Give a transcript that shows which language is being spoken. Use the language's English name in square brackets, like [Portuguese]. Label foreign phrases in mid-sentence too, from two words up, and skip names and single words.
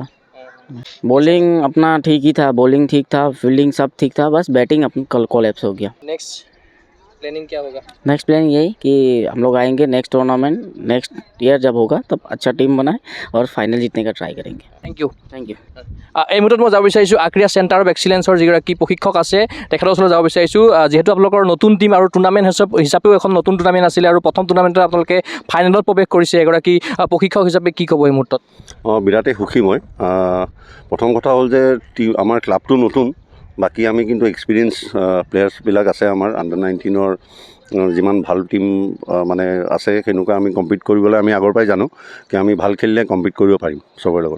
[Hindi] बॉलिंग अपना ठीक ही था, बॉलिंग ठीक था, फील्डिंग सब ठीक था, बस बैटिंग अपनी कोलैप्स हो गया। [English] next planning [Hindi] क्या होगा? [English] next plan [Hindi] यही कि हम लोग आएंगे [English] next tournament next year [Hindi] जब होगा तब अच्छा टीम बनाए और फाइनल जीतने का ट्राई करेंगे। [English] thank you. [Assamese] এই মুহূৰ্তত মই যাব বিচাৰিছোঁ আক্ৰিয়া চেণ্টাৰ অফ এক্সিলেঞ্চৰ যিগৰাকী প্ৰশিক্ষক আছে তেখেতৰ ওচৰলৈ যাব বিচাৰিছোঁ। যিহেতু আপোনালোকৰ নতুন টিম আৰু টুৰ্ণামেণ্ট হিচাপেও এখন নতুন টুৰ্ণামেণ্ট আছিলে আৰু প্ৰথম টুৰ্ণামেণ্টত আপোনালোকে ফাইনেলত প্ৰৱেশ কৰিছে, এগৰাকী প্ৰশিক্ষক হিচাপে কি ক'ব এই মুহূৰ্তত? বিৰাটেই সুখী মই। প্ৰথম কথা হ'ল যে আমাৰ ক্লাবটো নতুন, বাকী আমি কিন্তু এক্সপিৰিয়েঞ্চ প্লেয়াৰ্ছবিলাক আছে আমাৰ আণ্ডাৰ 19ৰ যিমান ভাল টিম মানে আছে সেনেকুৱা আমি কম্পিট কৰিবলৈ আমি আগৰ পৰাই জানো কি আমি ভাল খেলিলে কম্পিট কৰিব পাৰিম চবৰে লগতে।